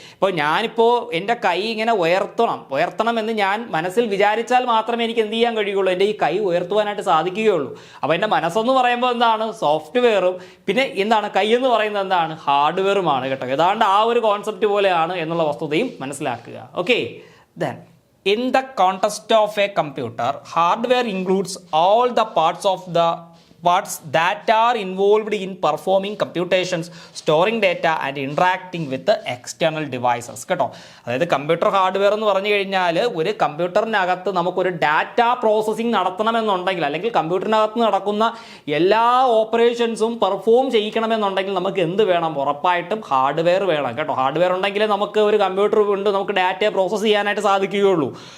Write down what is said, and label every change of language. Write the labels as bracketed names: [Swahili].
[Malayalam] ഇപ്പോൾ ഞാനിപ്പോൾ എൻ്റെ കൈ ഇങ്ങനെ ഉയർത്തണം എന്ന് ഞാൻ മനസ്സിൽ വിചാരിച്ചാൽ മാത്രമേ എനിക്ക് എന്ത് ചെയ്യാൻ കഴിയുള്ളൂ? എൻ്റെ ഈ കൈ ഉയർത്തുവാനായിട്ട് സാധിക്കുകയുള്ളൂ. അപ്പോൾ എൻ്റെ മനസ്സെന്ന് പറയുമ്പോൾ എന്താണ്? സോഫ്റ്റ്വെയറും പിന്നെ എന്താണ് കൈ എന്ന് പറയുന്നത് എന്താണ്? ഹാർഡ്വെയറുമാണ് കേട്ടോ. ഏതാണ്ട് ആ ഒരു കോൺസെപ്റ്റ് പോലെയാണ് എന്നുള്ള വസ്തുതയും മനസ്സിലാക്കുക. [English] Okay, then in the context of a computer, hardware includes all the parts that are involved in performing computations, storing data and interacting with the external devices കേട്ടോ. [Malayalam] അതായത് കമ്പ്യൂട്ടർ ഹാർഡ്വെയർ എന്ന് പറഞ്ഞു കഴിഞ്ഞാൽ ഒരു കമ്പ്യൂട്ടറിനകത്ത് നമുക്കൊരു ഡാറ്റ പ്രോസസ്സിംഗ് നടത്തണമെന്നുണ്ടെങ്കിൽ അല്ലെങ്കിൽ കമ്പ്യൂട്ടറിനകത്ത് നടക്കുന്ന എല്ലാ ഓപ്പറേഷൻസും പെർഫോം ചെയ്യിക്കണമെന്നുണ്ടെങ്കിൽ നമുക്ക് എന്ത് വേണം? ഉറപ്പായിട്ടും ഹാർഡ്വെയർ വേണം കേട്ടോ. ഹാർഡ്വെയർ ഉണ്ടെങ്കിൽ നമുക്ക് ഒരു കമ്പ്യൂട്ടർ കൊണ്ട് നമുക്ക് ഡാറ്റയെ പ്രോസസ്സ് ചെയ്യാനായിട്ട് സാധിക്കുകയുള്ളൂ.